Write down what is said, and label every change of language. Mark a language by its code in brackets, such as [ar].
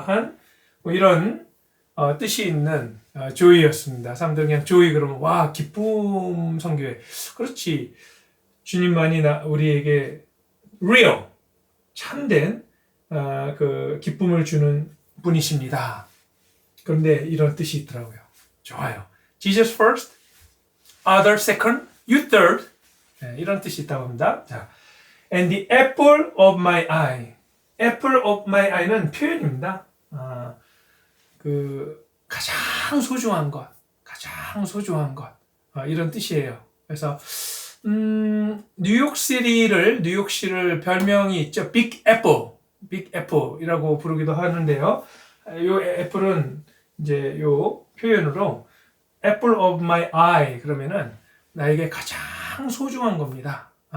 [ko] 한 뭐 이런 뜻이 있는 조이였습니다. 사람들 그냥 조이 그러면 와 기쁨 선교회. 그렇지. 주님만이 우리에게 real, 참된 그 기쁨을 주는 분이십니다. 그런데 이런 뜻이 있더라고요. 좋아요. [en] Jesus first, other second, you third. [ko] 네, 이런 뜻이 있다고 합니다. [en] 자, and the apple of my eye. apple of my eye [ko] 는 표현입니다. 그 가장 소중한 것, 가장 소중한 것 이런 뜻이에요. 그래서 뉴욕시를 별명이 있죠. 빅 애플이라고 부르기도 하는데요. 요 애플은 이제 요 표현으로 [en] apple of my eye [ko] 그러면은 나에게 가장 소중한 겁니다.